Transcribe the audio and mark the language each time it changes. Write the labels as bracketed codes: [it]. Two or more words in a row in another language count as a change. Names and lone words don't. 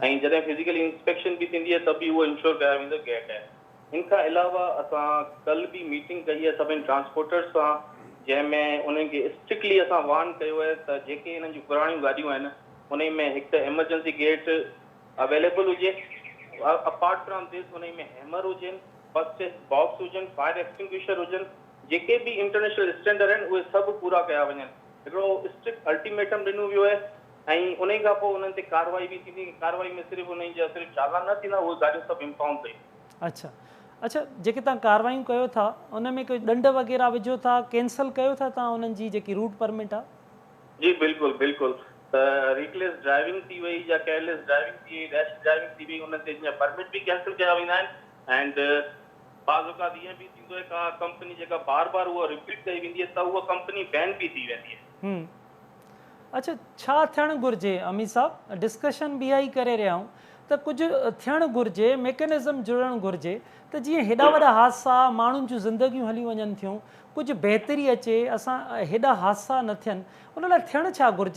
[sd] ऐं जॾहिं [en] physically inspection [sd] बि थींदी आहे त बि उहो इंश्योर करायो वेंदो गेट आहे। इन खां अलावा असां कल्ह बि मीटिंग कई आहे सभिनी ट्रांसपोर्टर्स सां, जंहिंमें उन्हनि खे स्ट्रिक्टली असां वार्न कयो आहे त जेके हिननि जूं पुराणियूं गाॾियूं आहिनि उन में हिकु त [en] emergency gate available [sd] हुजे, [en] apart from this [sd] उन में हैमर हुजनि, [en] first aid box [sd] हुजनि, [en] fire extinguisher [sd] हुजनि, जेके बि [en] international standard [sd] आहिनि उहे सभु पूरा कया वञनि। हिकिड़ो [en] strict ultimatum [sd] ॾिनो वियो आहे ऐं उन खां पोइ उन्हनि ते कार्रवाई बि थींदी। कार्रवाई में सिर्फ़ु उन्हनि जा सिर्फ़ु चालान न थींदा, उहे गाॾियूं सभु इम्पाउंड कयूं। अच्छा अच्छा, जेके तव्हां कार्रवाइयूं कयो था उन में कोई ॾंड वग़ैरह विझो था, कैंसिल कयो था तव्हां उन्हनि जी जेकी [en] route permit [sd] आहे? जी बिल्कुलु बिल्कुलु, त [en] reckless driving [sd] थी वई या [en] careless driving [sd] थी वई, [en] rash driving [sd] थी वई, उन्हनि ते परमिट बि कैंसिल कया वेंदा आहिनि। एंड बाज़ औक़ात ईअं बि थींदो आहे का कंपनी जेका बार बार उहा रिपीट कई वेंदी आहे त उहा कंपनी बैन बि थी वेंदी आहे। अच्छा, छा थियणु घुरिजे अमीर साहब? डिस्कशन बि इहा ई करे रहिया आहियूं त कुझु थियणु घुरिजे, मैकेनिज़म जुड़णु घुरिजे त जीअं हेॾा वॾा हादसा, माण्हुनि जूं ज़िंदगियूं हली वञनि थियूं, कुझु बहितरी अचे, असां हेॾा हादसा न थियनि, उन लाइ थियणु छा घुरिजे?